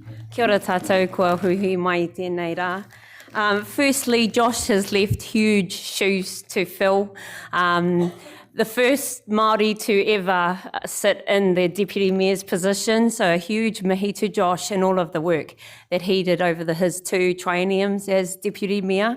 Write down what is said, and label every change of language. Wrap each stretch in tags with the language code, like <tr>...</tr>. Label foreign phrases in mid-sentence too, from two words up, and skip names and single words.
<mi>Kia ora tātou, kua hui mai tēnei rā.</mi> <en>Firstly, Josh has left huge shoes to fill. The first Māori to ever sit in the Deputy Mayor's position, so a huge mihi to Josh and all of the work that he did over his 2 trienniums as Deputy Mayor.</en>